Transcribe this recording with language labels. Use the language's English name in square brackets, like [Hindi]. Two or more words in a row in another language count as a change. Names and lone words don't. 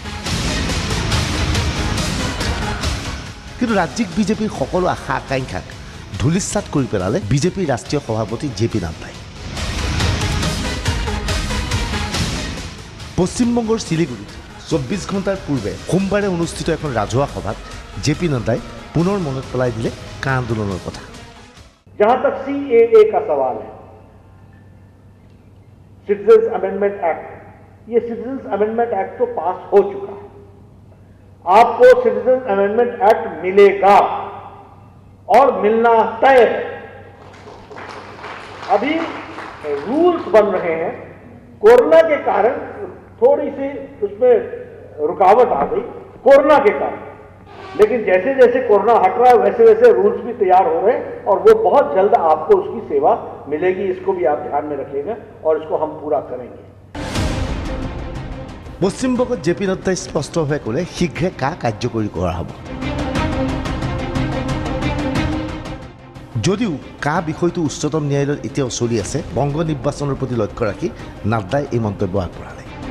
[Assamese] কিন্তু ৰাজ্যিক বিজেপিৰ সকলো আশা আকাংক্ষাক ধূলিসাৎ কৰি পেলালে বিজেপিৰ ৰাষ্ট্ৰীয় সভাপতি জে পি নাড্ডাই। পশ্চিমবংগৰ শিলিগুৰিত 24 ঘণ্টাৰ পূৰ্বে সোমবাৰে অনুষ্ঠিত এখন ৰাজহুৱা সভাত জে পি নাড্ডাই পুনৰ মনত পেলাই দিলে কা আন্দোলনৰ কথা। [Hindi] जहां तक सीएए का सवाल है, सिटीजन्स अमेंडमेंट एक्ट, ये सिटीजन्स अमेंडमेंट एक्ट तो पास हो चुका है। आपको सिटीजन्स अमेंडमेंट एक्ट मिलेगा और मिलना तय है। अभी रूल्स बन रहे हैं, कोरोना के कारण थोड़ी सी उसमें रुकावट आ गई कोरोना के कारण, लेकिन जैसे जैसे कोरोना हट रहा है वैसे वैसे रूल्स भी तैयार हो रहे हैं और वो बहुत जल्द आपको उसकी सेवा मिलेगी। इसको भी आप ध्यान में रखिएगा और इसको हम पूरा करेंगे। [Assamese] পশ্চিমবংগত জে পি নাড্ডাই স্পষ্টভাৱে ক'লে শীঘ্ৰে কা কাৰ্যকৰী কৰা হ'ব। যদিও কা বিষয়টো উচ্চতম ন্যায়ালয়ত এতিয়াও চলি আছে, বংগ নিৰ্বাচনৰ প্ৰতি লক্ষ্য ৰাখি নাড্ডাই এই মন্তব্য আগবঢ়ালে।